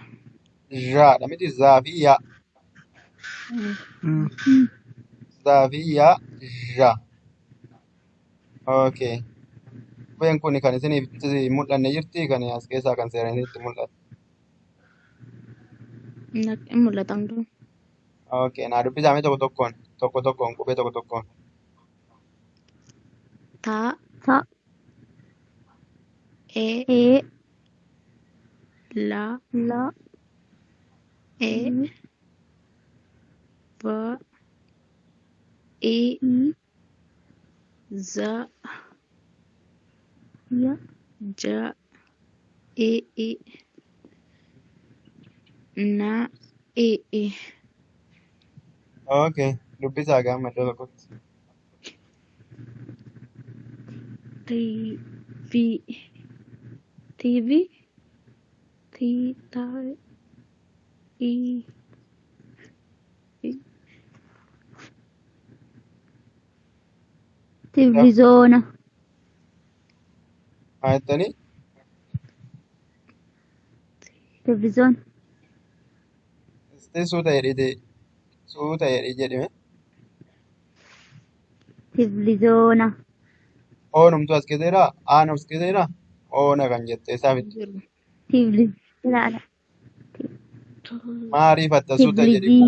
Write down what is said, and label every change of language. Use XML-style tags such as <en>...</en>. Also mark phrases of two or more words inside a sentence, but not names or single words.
<om>jaadha miti zaa fi yaa zaa fi yaa ja okay qubeen kun kan isiniif itti mul'anne jirti kan as keessaa kan seeranitti mul'atu Hin mul'atan dura. okay naa dubbisaame tokko tokkoon qubee tokko tokkoon Taa. Ta. Ee. Ee. Laa. La. Ee. Ba. Ii. I. Za. Ya. Ja. Ii. Na. Ii. okay dubbisaa gaama iddoo tokkotti Rii. Fi. TV. T. Ta. I. I- Televisiona. Maayettanii Televisiona. suuta jedhii jedhime Televisiona. oonumtu as keeteera aan as keeteera oona kan jette isaa fitti Jiru. Televisiona. maariif atta suuta jedhi qubee</om>